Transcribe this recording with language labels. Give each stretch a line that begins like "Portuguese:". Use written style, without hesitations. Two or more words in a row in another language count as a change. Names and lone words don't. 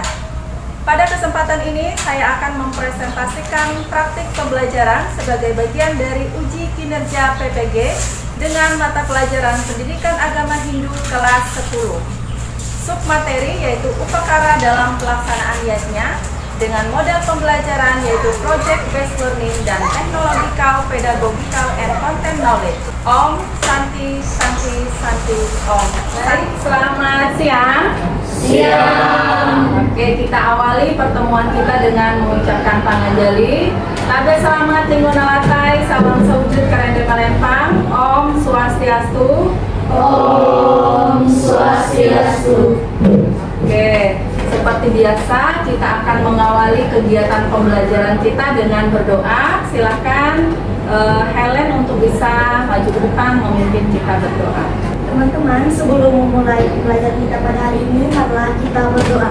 Indonesian: Pada kesempatan ini saya akan mempresentasikan praktik pembelajaran sebagai bagian dari uji kinerja PPG dengan mata pelajaran Pendidikan Agama Hindu kelas 10. Submateri yaitu upakara dalam pelaksanaan yajna dengan model pembelajaran yaitu
English: project based learning
Indonesian: dan
English: technological, pedagogical, and content knowledge.
Sanskrit: Om Santi Santi Santi Om.
Indonesian: Baik, selamat siang. Siang. Oke, kita awali pertemuan kita dengan mengucapkan panganjali. Labe selamat lingkungan nalatai, salam sewujud karende malempang.
Sanskrit: Om Swastiastu. Om Swastiastu.
Indonesian: Oke, seperti biasa kita akan mengawali kegiatan pembelajaran kita dengan berdoa. Silakan Helen untuk bisa maju ke depan memimpin kita berdoa. Teman-teman, sebelum memulai pelajaran kita pada hari ini, marilah kita berdoa.